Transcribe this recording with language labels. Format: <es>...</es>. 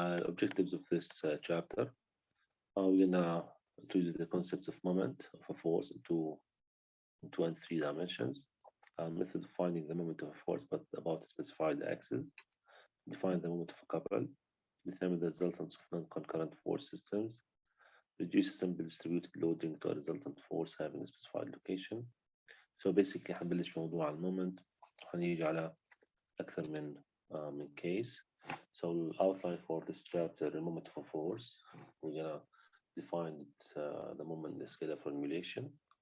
<en>Objectives of this chapter are we're gonna introduce the concepts of moment of a force into 2 and 3 dimensions. Method of finding the moment of a force but about a specified axis. Define the moment of a couple. Determine the resultants of non-concurrent force systems. Reduce simple distributed loading to a resultant force having a specified location. So basically</en> <ar>حنبلش موضوع المومنت وحنيجي على أكثر من case.</ar> <en>So we'll outline for this chapter the moment of a force. We're gonna define the moment in the scalar formation.</en>